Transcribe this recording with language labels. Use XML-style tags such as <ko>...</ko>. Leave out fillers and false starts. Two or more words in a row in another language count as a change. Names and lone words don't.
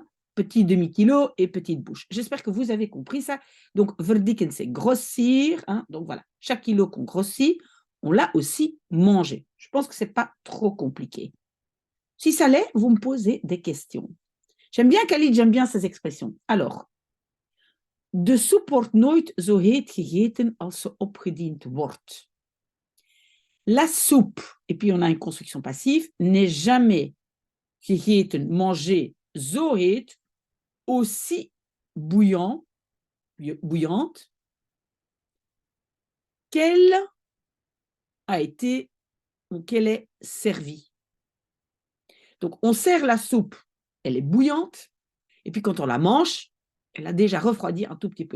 <fr>Petit demi-kilo et petite bouche. J'espère que vous avez compris ça. Donc, verdiken, c'est grossir, hein? Donc voilà, chaque kilo qu'on grossit, on l'a aussi mangé. Je pense que ce n'est pas trop compliqué. Si ça l'est, vous me posez des questions. J'aime bien Khalid, j'aime bien ces expressions. Alors,</fr> <nl>de soep wordt nooit zo heet gegeten als ze opgediend wordt.</nl> <fr>La soupe, et puis on a une construction passive, n'est jamais gegeten, mangée,</fr> <nl>zo heet,</nl> <fr>aussi bouillante qu'elle a été ou qu'elle est servie. Donc on sert la soupe, elle est bouillante, et puis quand on la mange, elle a déjà refroidi un tout petit peu.</fr>